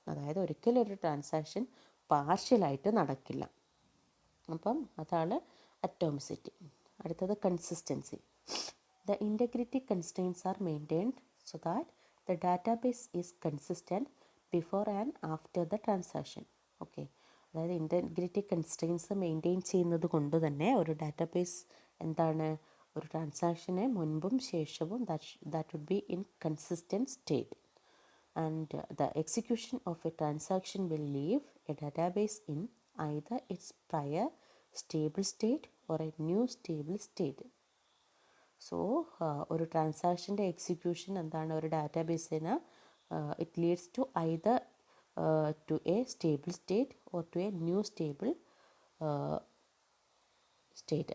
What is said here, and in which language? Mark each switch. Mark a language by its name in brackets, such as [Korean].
[Malayalam] അതായത് ഒരിക്കലും ഒരു ട്രാൻസാക്ഷൻ പാർഷ്യലായിട്ട് നടക്കില്ല. അപ്പം അതാണ് അറ്റോമിസിറ്റി. അടുത്തത് consistency. [English] The integrity constraints are maintained so that the database is consistent before and after the transaction. Okay. [Malayalam] അതായത് ഇൻറ്റഗ്രിറ്റി കൺസ്ട്രെയിൻസ് മെയിൻറ്റെയിൻ ചെയ്യുന്നത് കൊണ്ട് തന്നെ ഒരു ഡാറ്റാബേസ് എന്താണ് ഒരു ട്രാൻസാക്ഷന് മുൻപും ശേഷവും [English] that would be in consistent state, and the execution of a transaction will leave a database in either its prior stable state or a new stable state. So [Malayalam] ഒരു ട്രാൻസാക്ഷൻ്റെ എക്സിക്യൂഷൻ എന്താണ് ഒരു ഡാറ്റാബേസിന് [English] It leads to either to a stable state or to a new stable state.